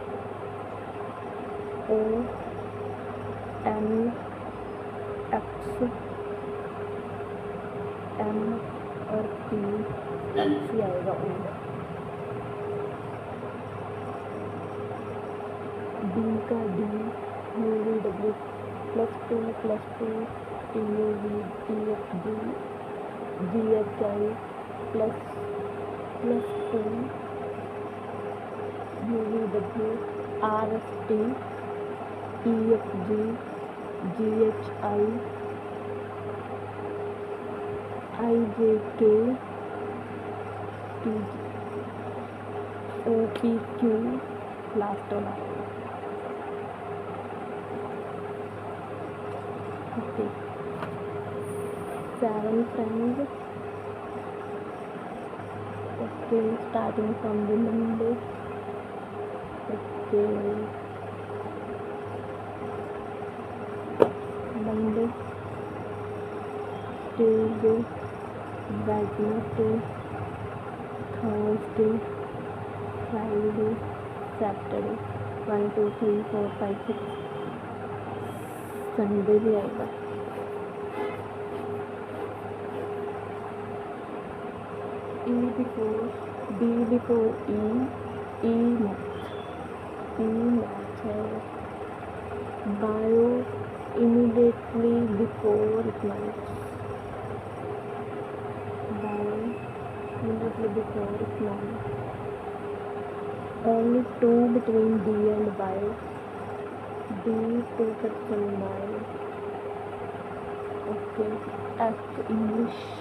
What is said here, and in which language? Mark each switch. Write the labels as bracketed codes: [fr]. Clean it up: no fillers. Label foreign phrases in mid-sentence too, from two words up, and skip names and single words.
[hi] O N X M और P X ही आएगा, D का D UVW +2 TUV TFG GHI +2 UVW RST EFG GHI IJK OPQ लास्ट वाला, ओके। [en] 7 फ्रेंड्स, ओके। Okay, starting from the Monday. Okay, Monday, Tuesday, Wednesday, Thursday, Friday, Saturday, 1 2 3 4 5 6 संडे [hi] भी आएगा। [en] E before B before E math है। Bio immediately before economics, Bio immediately before economics, only 2 between D and Bio, D 2% Bio, okay, F English